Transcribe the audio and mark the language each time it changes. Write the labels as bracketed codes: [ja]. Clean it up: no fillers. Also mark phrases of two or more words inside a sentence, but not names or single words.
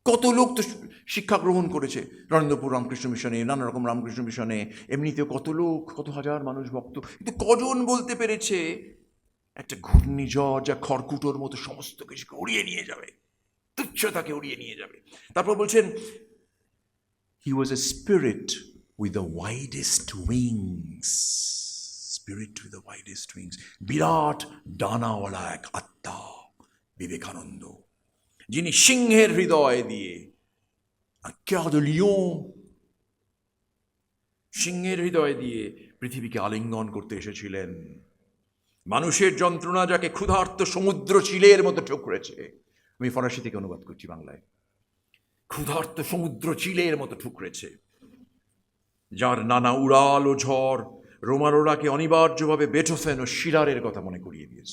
[bn] কত লোক তো শিক্ষা গ্রহণ করেছে নরেন্দ্রপুর রামকৃষ্ণ মিশনে, নানা রকম রামকৃষ্ণ মিশনে, এমনিতেও কত লোক, কত হাজার মানুষ ভক্ত, কিন্তু কজন বলতে পেরেছে একটা ঘূর্ণিঝড় যা খড়কুটোর মতো সমস্ত কিছুকে উড়িয়ে নিয়ে যাবে, তুচ্ছতাকে উড়িয়ে নিয়ে যাবে। তারপর বলছেন, [en] He was a spirit with the widest wings, spirit with the widest wings, [bn] বিরাট ডানাওয়ালা এক আত্মা বিবেকানন্দ, যিনি সিংহের হৃদয় দিয়ে, [fr] cœur de lion, [bn] সিংহের হৃদয় দিয়ে পৃথিবীকে আলিঙ্গন করতে এসেছিলেন। মানুষের যন্ত্রণা যাকে ক্ষুধার্ত সমুদ্র চিলের মতো ঠুকরেছে, আমি ফরাসি থেকে অনুবাদ করছি বাংলায়, ক্ষুধার্ত সমুদ্র চিলের মতো ঠুকরেছে, যার নানা উড়াল ও ঝড় রোমারোলাকে অনিবার্যভাবে বেটোফেন ও শিরারের কথা মনে করিয়ে দিয়েছে।